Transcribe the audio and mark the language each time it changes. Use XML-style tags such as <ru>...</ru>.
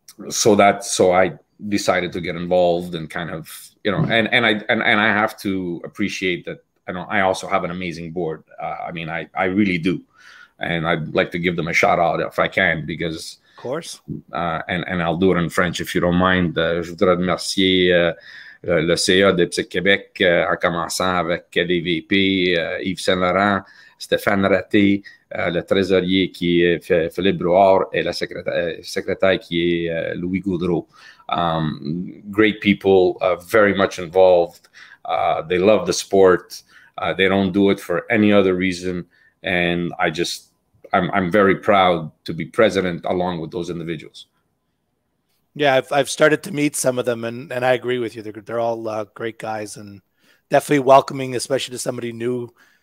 <en>So I decided to get involved and kind of, and I have to appreciate that. I also have an amazing board. I really do, and I'd like to give them a shout out if I can, because. Of course. And I'll do it in French if you don't mind.</en> <fr>Je voudrais remercier le CA de IPSC Québec, en commençant avec les VP, Yves Saint-Laurent, Stéphane Raté, le trésorier qui est Philippe Brouard, et le secrétaire qui est Louis Gaudreau.</fr> <en>Great people, very much involved. They love the sport. They don't do it for any other reason. And I'm very proud to be president along with those individuals. Yeah, I've started to meet some of them, and I agree with you. They're all great guys and definitely welcoming, especially to somebody new.</en>